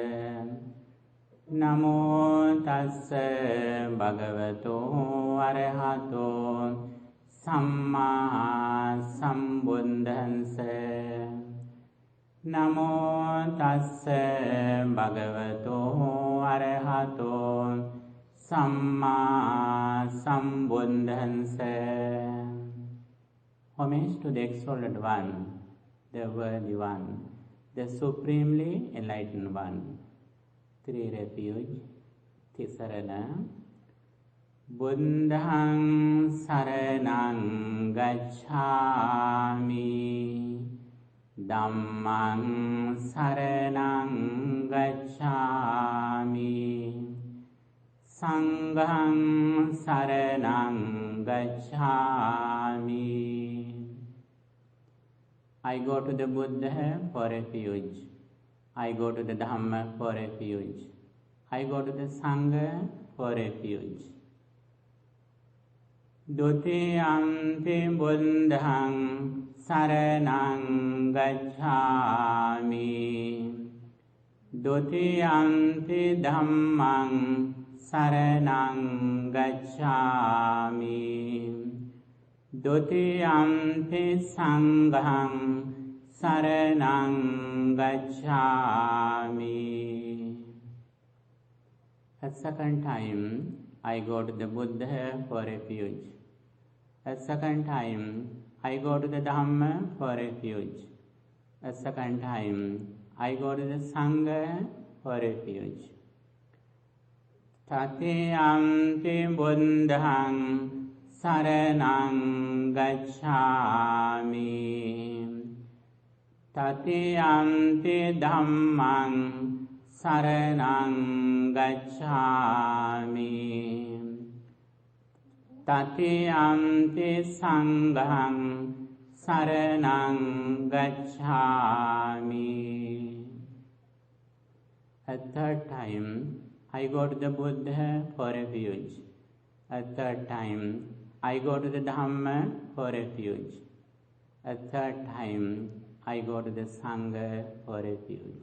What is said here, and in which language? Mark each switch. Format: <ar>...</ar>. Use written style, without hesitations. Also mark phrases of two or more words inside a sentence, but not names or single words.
<pi>Namo tassa bhagavato arahato samma sambuddhassa. Namo tassa bhagavato arahato samma sambuddhassa.</pi> <en>Homage to the exalted one, the worthy one, the supremely enlightened one. Three refuge. Tisarana.</en> <pi>Buddhaṃ saraṇaṃ gacchāmi. Dhammaṃ saraṇaṃ gacchāmi. Sanghaṃ saraṇaṃ gacchāmi.</pi> <en>I go to the Buddha for refuge. I go to the Dhamma for refuge. I go to the Sangha for refuge.</en> <pi>Dutiyampi Buddhaṃ saraṇaṃ gacchāmi. Dutiyampi Dhammaṃ saraṇaṃ gacchāmi. Dutiyampi Sanghaṃ saraṇaṃ gacchāmi.</pi> <en>A second time, I go to the Buddha for refuge. A second time, I go to the Dhamma for refuge. A second time, I go to the Sangha for refuge.</en> <pi>Tatiyampi Buddhaṃ saraṇaṃ gacchāmi. Tatiyampi Dhammaṃ saraṇaṃ gacchāmi. Tatiyampi Sanghaṃ saraṇaṃ gacchāmi.</pi> <en>A third time, I go to the Buddha for refuge. A third time, I go to the Dhamma for refuge. A third time, I go to the Sangha for refuge.</en>